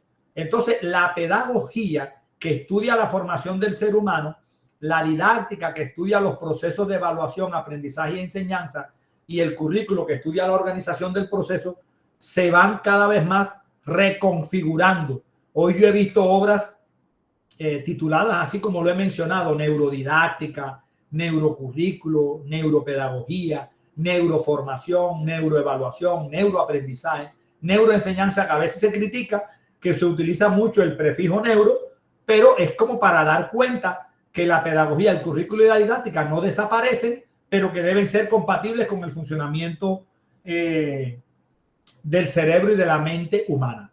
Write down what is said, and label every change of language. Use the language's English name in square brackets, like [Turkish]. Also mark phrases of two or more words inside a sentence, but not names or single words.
[Spanish] Entonces, la pedagogía, que estudia la formación del ser humano; la didáctica, que estudia los procesos de evaluación, aprendizaje y enseñanza; y el currículo, que estudia la organización del proceso, se van cada vez más reconfigurando. Hoy yo he visto obras tituladas, así como lo he mencionado: neurodidáctica, neurocurrículo, neuropedagogía, neuroformación, neuroevaluación, neuroaprendizaje, neuroenseñanza. A veces se critica que se utiliza mucho el prefijo neuro, pero es como para dar cuenta que la pedagogía, el currículo y la didáctica no desaparecen, pero que deben ser compatibles con el funcionamiento del cerebro y de la mente humana.